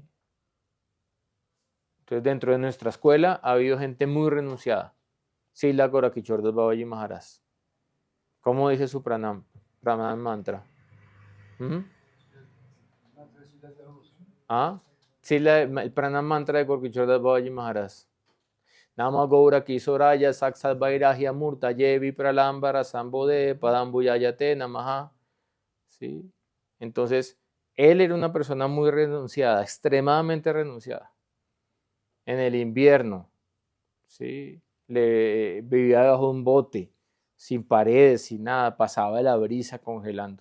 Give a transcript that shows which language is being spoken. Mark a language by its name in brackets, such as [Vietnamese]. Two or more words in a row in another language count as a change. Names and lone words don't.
[Spanish] Entonces, dentro de nuestra escuela ha habido gente muy renunciada. Srila Gorakishora Das Babaji Maharaj. ¿Cómo dice su [Sanskrit] pranam mantra? [Spanish] El [Sanskrit] pranam mantra [Spanish] de Gorakishora Das Babaji Maharaj. [Sanskrit] Nama Gaura Kisoraya Saksat Vairagya Murta Yevi Pralambara Sambode Padambuyayate Namaha. [Spanish] ¿Sí? Entonces, él era una persona muy renunciada, extremadamente renunciada. En el invierno, ¿sí? Vivía bajo un bote, sin paredes, sin nada, pasaba la brisa congelando.